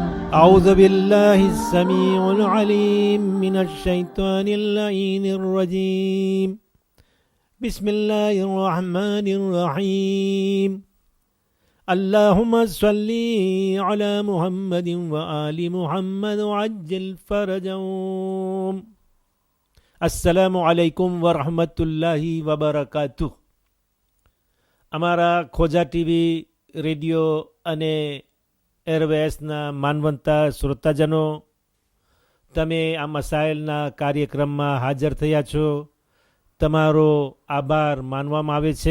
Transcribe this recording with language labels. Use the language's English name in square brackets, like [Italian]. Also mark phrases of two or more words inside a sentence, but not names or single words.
[Arabic] أعوذ بالله السميع العليم من الشيطان اللعين الرجيم بسم الله الرحمن الرحيم اللهم صل على محمد وآل محمد وعجل فرجهم. السلام عليكم ورحمة الله وبركاته. [Gujarati] અમારા ખોજા ટીવી રેડિયો અને એરવેસના માનવંતા શ્રોતાજનો, તમે આ મસાઇલના કાર્યક્રમમાં હાજર થયા છો, તમારો આભાર માનવામાં આવે છે.